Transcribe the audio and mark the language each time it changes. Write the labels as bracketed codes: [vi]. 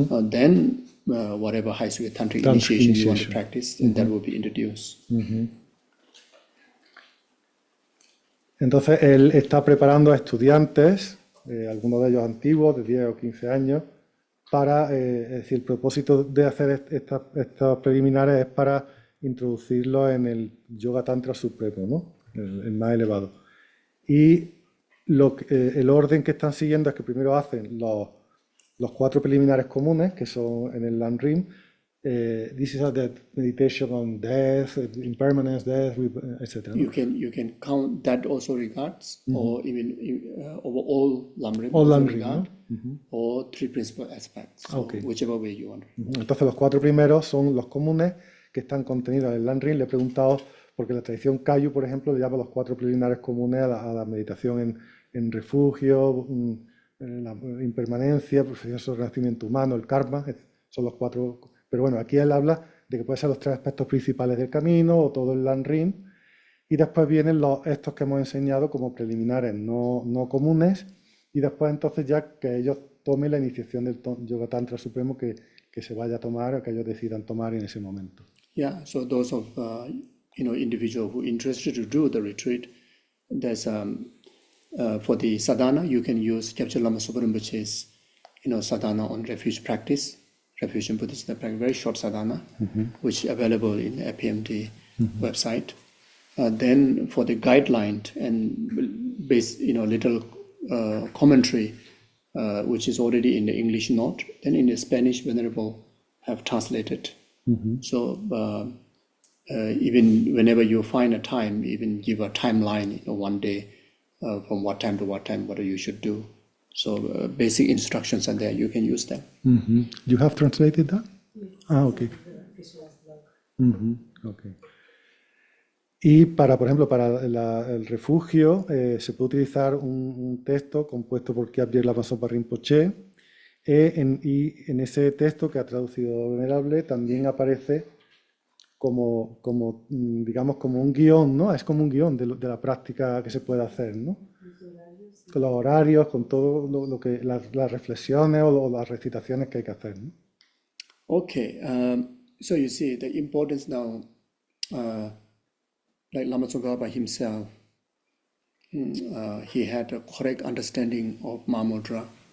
[en] Then whatever high tantric initiation you want to practice, that will be introduced. [es] Entonces él está preparando a estudiantes, algunos de ellos antiguos, de 10 o 15 años, para, es decir, el propósito de hacer estos preliminares es para introducirlos en el Yoga Tantra Supremo, ¿no? El más elevado. Y el orden que están siguiendo es que primero hacen los 4 preliminares comunes, que son en el Lamrim. [en] This is the meditation on death, impermanence, death, etc. You can count that also regards, or even over all Lamrim, regard, or 3 principal aspects, so whichever way you want. [es] Entonces los 4 primeros son los comunes que están contenidos en el Lamrim. Le he preguntado, porque la tradición Kayu, por ejemplo, le llama los 4 preliminares comunes a la meditación en refugio, en la impermanencia, profesión sobre el renacimiento humano, el karma, son los 4. Pero bueno, aquí él habla de que pueden ser los 3 aspectos principales del camino o todo el Lamrim, y después vienen estos que hemos enseñado como preliminares no comunes, y después entonces ya que ellos tomen la iniciación del Yoga Tantra Supremo que se vaya a tomar o que ellos decidan tomar en ese momento. [en] Yeah, so those of individual who are interested to do the retreat, there's for the sadhana you can use Kyabche Lama Sopa Rinpoche's sadhana on refuge practice. Refusion Buddhist practice, very short sadhana, which is available in the APMD website. Then for the guideline and base, little commentary, which is already in the English note, then in the Spanish, Venerable have translated. So even whenever you find a time, even give a timeline, one day, from what time to what time, what you should do. So basic instructions are there, you can use them. You have translated that? Yes. Ah, okay. Okay. [es] Y para, por ejemplo, para el refugio se puede utilizar un texto compuesto por Kyabje Lama Zopa Rinpoche, y en ese texto que ha traducido Venerable también aparece digamos, como un guión, ¿no? Es como un guión de la práctica que se puede hacer, ¿no? Con los horarios, con todo lo que las reflexiones o las recitaciones que hay que hacer, ¿no? [en] Okay, so you see the importance now, like Lama Tsongkhapa himself, he had a correct understanding of Mahamudra.